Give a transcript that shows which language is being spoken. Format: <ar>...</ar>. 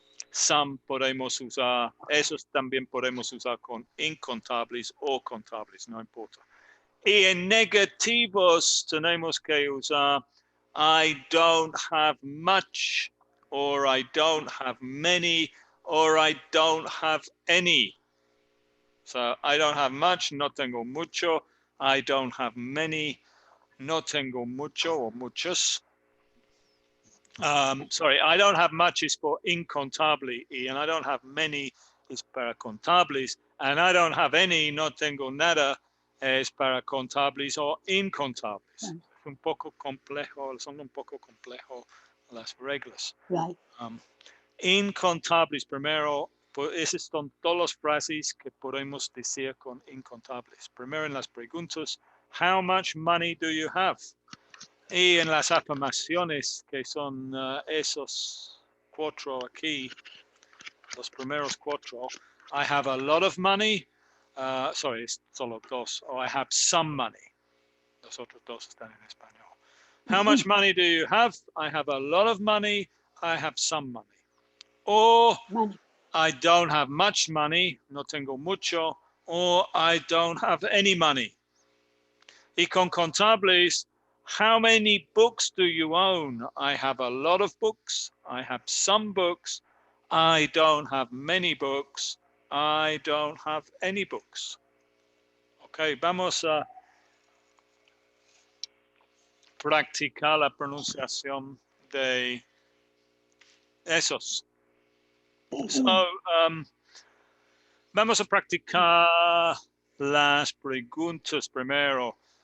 <es>Some podemos usar, esos también podemos usar con incontables o contables, no importa. Y en negativos tenemos que usar</es> <en>I don't have much, or I don't have many, or I don't have any. So I don't have much,</en> <es>no tengo mucho.</es> <en>I don't have many, no tengo mucho or muchos. Sorry, I don't have much is for incontable, and I don't have many is para contables, and I don't have any,</en> <es>no tengo nada, es para contables o incontables. Un poco complejo, son un poco complejo las reglas.</es> <en>Right.</en> <es>Incontables primero, pues esas son todas las frases que podemos decir con incontables. Primero en las preguntas,</es> <en>how much money do you have?</en> <es>Y en las afirmaciones, que son esos cuatro aquí, los primeros cuatro,</es> <en>I have a lot of money,</en> <es>sorry, es solo dos,</es> <en>or I have some money.</en> <es>Los otros dos están en español.</es> <en>How much money do you have? I have a lot of money, I have some money. Or Money. I don't have much money,</en> <es>no tengo mucho,</es> <en>or I don't have any money.</en> <es>Y con contables,</es> <en>how many books do you own? I have a lot of books, I have some books, I don't have many books, I don't have any books.</en> <es>Ok, vamos a practicar la pronunciación de esos. So, vamos a practicar las preguntas primero.</es>